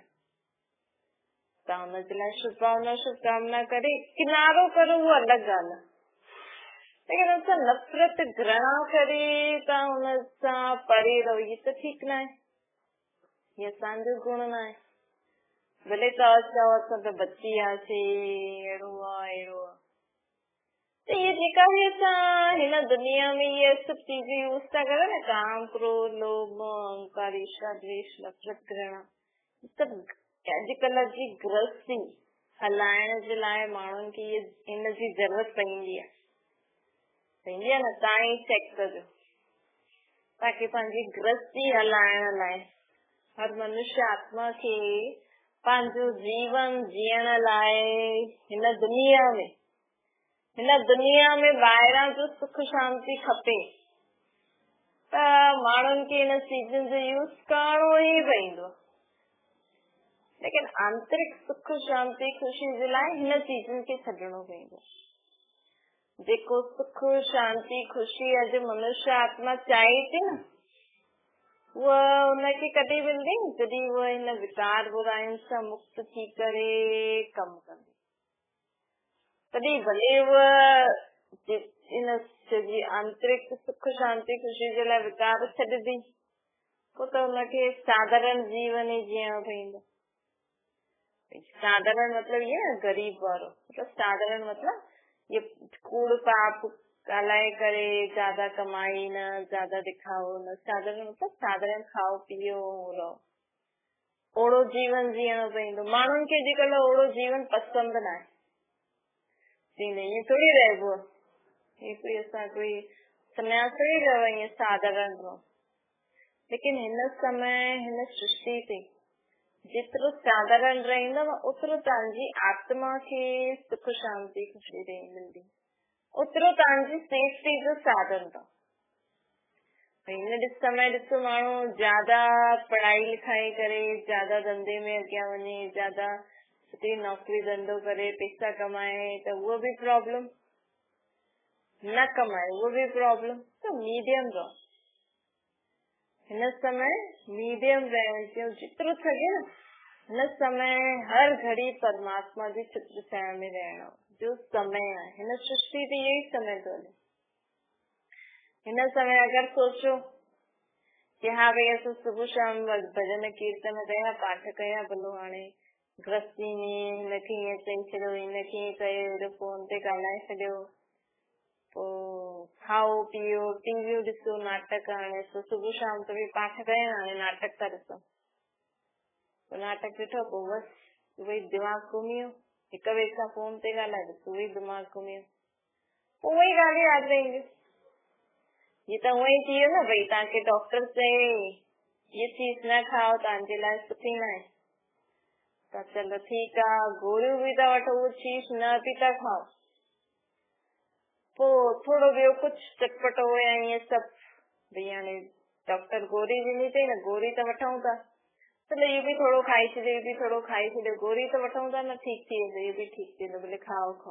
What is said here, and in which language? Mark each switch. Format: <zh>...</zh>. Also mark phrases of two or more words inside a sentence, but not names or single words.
<sd>तव्हां हुनजे लाइ शुभभावना शुभकामना करे किनारो करो, उहो अलॻि ॻाल्हि आहे, लेकिन असां नफ़रत घृणा करे तव्हां हुन सां परे रहो, इहे त ठीकु न आहे, इहे असांजो गुण न आहे। भले तव्हां चओ असां त बची वियासीं, अहिड़ो आहे अहिड़ो आहे, त इहे जेका बि असां हिन दुनिया में इहे सभु चीज़ूं यूज़ था कयूं न, काम, क्रोध, लोभ, अहंकार, ईर्ष्या, द्वेष, नफ़रत, घृणा, सभु अॼुकल्ह जी गृहस्थी हलाइण जे लाइ माण्हुनि खे इन जी ज़रूरत पवंदी आहे न। तव्हां ई चेक कजो, ताकि पंहिंजी गृहस्थी हलाइण लाइ हर मनुष्य आत्मा खे पंहिंजो जीवन जीअण लाइ हिन दुनिया में ॿाहिरां जो सुख शांति खपे, त माण्हुनि खे हिन चीज़ुनि जो यूज़ करणो ई पवंदो। लेकिन आंतरिक सुख शांति खुशी जे लाइ हिन चीज़ुनि खे छॾणो पवंदो। जेको सुख शांति खुशी अॼु मनुष्य आत्मा चाहे थी न, उहा हुनखे कॾहिं मिलंदी जॾहिं उहा हिन विकार बुराइनि सां मुक्त थी करे कमु कंदी। तॾहिं भले उहा इन आंतरिक सुख शांति खुशी जे लाइ विकार छॾंदी, पोइ त हुनखे साधारण जीवन ई जीअणो पवंदो। साधारण मतलब ये ना गरीब वारो, मतलब साधारण मतलब ये कूड़ पाप ॻाल्हाए करे ज्यादा कमाई न, ज्यादा दिखाओ न, साधारण मतलब साधारण खाओ पीओ रहो, ओड़ो जीवन जीअणो पवंदो। माण्हुनि खे अॼुकल्ह ओड़ो जीवन पसंदि न आहे, ईअं थोरी रहिबो आहे, कोई असां कोई सन्यास थोरी रहो ईअं साधारण रहो। लेकिन हिन समय हिन सृष्टि ते जेतिरो साधारण रहंदव ओतिरो तव्हांजी आत्मा खे सुख शांति खुशी मिलंदी, ओतिरो तव्हांजी सेफ्टी जो साधन अथव। हिन समय ॾिसो माण्हू ज्यादा पढ़ाई लिखाई करे ज्यादा धंधे में अॻियां वञे, ज्यादा सुठी नौकरी धंधो करे पैसा कमाए त उहो बि प्रॉब्लम, न कमाए उहो बि प्रॉब्लम। त मीडियम रहो, हिन समय मीडियम रहण जो जेतिरो सघे न, हिन समय हर घड़ी परमात्मा जी चित्र छाया में रहणो जो समय आहे। हिन सृष्टि ते यही समय थो हले। हिन समय अगरि सोचो कि हाँ भई असां सुबुह शाम भजन कीर्तन कया, पाठ कया, भलो हाणे गृहस्थी में हिनखे ईअं चई छॾियो, हिनखे ईअं कयो, फोन ते ॻाल्हाए छॾियो, पोइ खाओ पीओ, टीवियूं ॾिसो, नाटक, हाणे सुबुह शाम त बि पाठ कया, हाणे नाटक था ॾिसो, पोइ नाटक ॾिठो, पोइ बसि उहोई दिमाग़ घुमी वियो, हिक ॿिए सां फोन ते ॻाल्हाए ॾिसो, उहोई दिमाग़ घुमी वियो, पोइ उहोई ॻाल्हियूं यादि रहंदियूं। ये त उहोई थी वियो न, भई तव्हांखे डॉक्टर चए ये चीज न खाओ, तव्हांजे लाइ सुठी न आहे, त चलो ठीकु आहे, गोरियूं बि था वठो, उहो चीज न बि था खाओ, पोइ थोरो ॿियो कुझु चटपटो या ईअं सभु, भई हाणे डॉक्टर गोरी ॾिनी अथई न, गोरी त वठूं था, चलो इहो बि थोरो खाई छॾियो, इहो बि थोरो खाई छॾियो, गोरी त वठूं था न, ठीकु थी वेंदो, इहो बि ठीकु थी वेंदो, भले खाओ खाओ।</sd>